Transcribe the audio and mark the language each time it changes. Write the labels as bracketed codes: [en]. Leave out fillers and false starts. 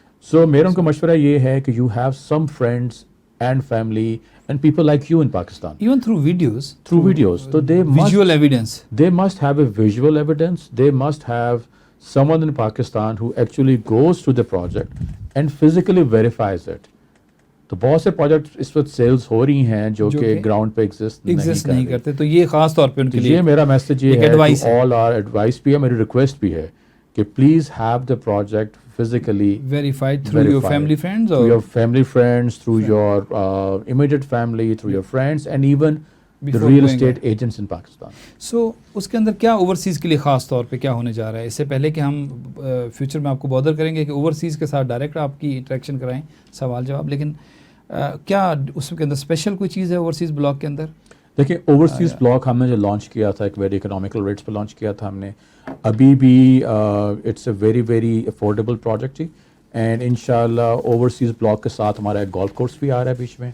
[en] So میرا ان کا مشورہ یہ ہے کہ you have some friends and family and people like you in Pakistan. Even through videos. Through videos. So they Visual evidence. They must have a visual evidence. They must have someone in Pakistan who actually goes to the project and physically verifies it. [ur] تو بہت سے project اس وقت sales ہو رہی ہیں جو کہ ground پہ exist نہیں کرتے. تو یہ خاص طور پہ ان کے لیے یہ میرا میسج یہ ہے, آل آر ایڈوائس بھی ہے, میری ریکویسٹ بھی ہے کہ please have the project physically [en] verified through your family friends, or through your family friends, through your immediate family, through your friends, and even the real estate agents in Pakistan. [ur] So اس کے اندر کیا overseas کے لیے خاص طور پہ کیا ہونے جا رہا ہے؟ اس سے پہلے کہ ہم فیوچر میں آپ کو بادر کریں گے کہ اوورسیز کے ساتھ ڈائریکٹ آپ کی انٹریکشن کرائیں, سوال جواب, لیکن کیا اس کے اندر اسپیشل کوئی چیز ہے اوورسیز بلاک کے اندر؟ دیکھیں اوورسیز بلاک ہم نے جو لانچ کیا تھا ایک ویری اکنامیکل ریٹس پہ لانچ کیا تھا ہم نے, ابھی بھی it's a very very affordable project جی, and انشاءاللہ اوورسیز بلاک کے ساتھ ہمارا ایک گولف کورس بھی آ رہا ہے بیچ میں.